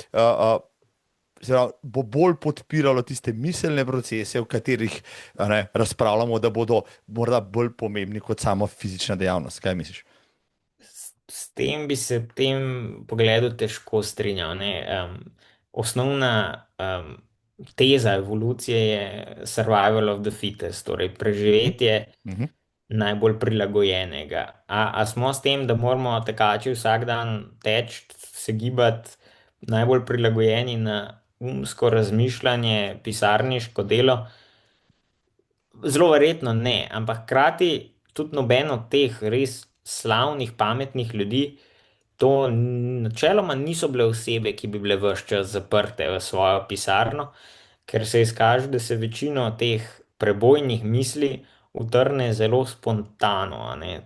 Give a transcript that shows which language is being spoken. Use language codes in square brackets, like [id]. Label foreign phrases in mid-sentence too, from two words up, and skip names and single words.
[sl] se pravi, bo bolj podpiralo tiste miselne procese, v katerih razpravljamo, da bodo morda bolj pomembni kot sama fizična dejavnost. Kaj misliš? s tem bi se v tem pogledu težko strinjal. Ne? Osnovna teza evolucije je [en] survival of the fittest, [sl] torej Mhm. preživetje Mhm. najbolj prilagojenega. A smo s tem, da moramo tekači vsak dan teči, se gibati, najbolj prilagojeni na umsko razmišljanje, pisarniško delo? Zelo verjetno ne, ampak hkrati tudi noben od teh res slavnih, pametnih ljudi, to načeloma niso bile osebe, ki bi bile vse čas zaprte v svojo pisarno, ker se izkaže, da se večino teh prebojnih misli utrne zelo spontano, a ne?